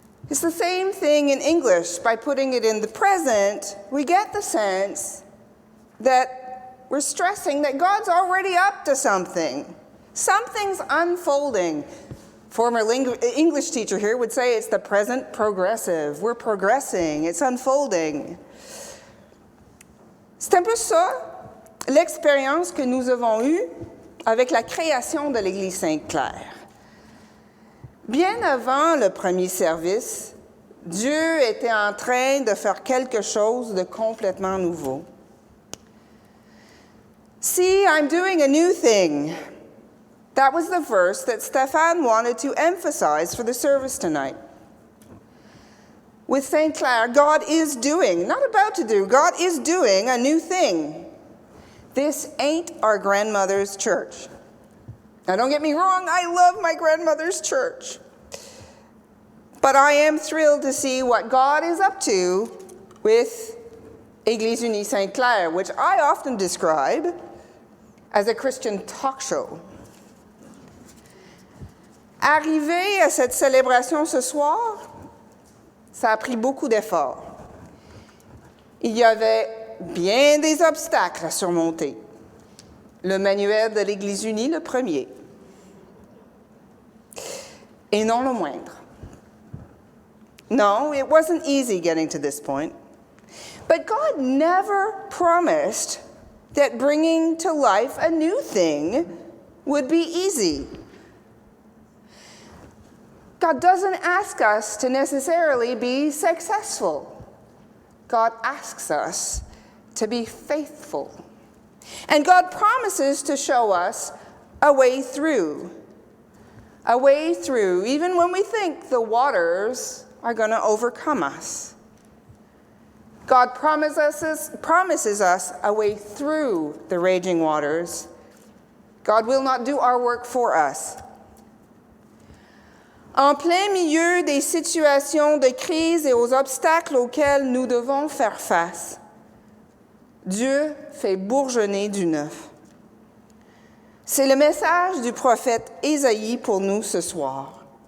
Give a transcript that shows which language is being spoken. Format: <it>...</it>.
<en>It's the same thing in English. By putting it in the present, we get the sense that we're stressing that God's already up to something. Something's unfolding. Former English teacher here would say it's the present progressive. We're progressing. It's unfolding.</en> <fr>C'est un peu ça, l'expérience que nous avons eue avec la création de l'Église Sainte-Claire. Bien avant le premier service, Dieu était en train de faire quelque chose de complètement nouveau.</fr> <en>See, I'm doing a new thing. That was the verse that Stéphane wanted to emphasize for the service tonight. With St. Clair, God is doing, not about to do, God is doing a new thing. This ain't our grandmother's church. Now, don't get me wrong, I love my grandmother's church. But I am thrilled to see what God is up to with Église Unie St. Clair, which I often describe as a Christian talk show.</en> <fr>Arriver à cette célébration ce soir, ça a pris beaucoup d'efforts. Il y avait bien des obstacles à surmonter. Le manuel de l'Église unie, le premier. Et non le moindre.</fr> <en>No, it wasn't easy getting to this point. But God never promised that bringing to life a new thing would be easy. God doesn't ask us to necessarily be successful. God asks us to be faithful. And God promises to show us a way through. A way through, even when we think the waters are going to overcome us. God promises us a way through the raging waters. God will not do our work for us.</en> <fr>En plein milieu des situations de crise et aux obstacles auxquels nous devons faire face, Dieu fait bourgeonner du neuf. C'est le message du prophète Ésaïe pour nous ce soir.</fr>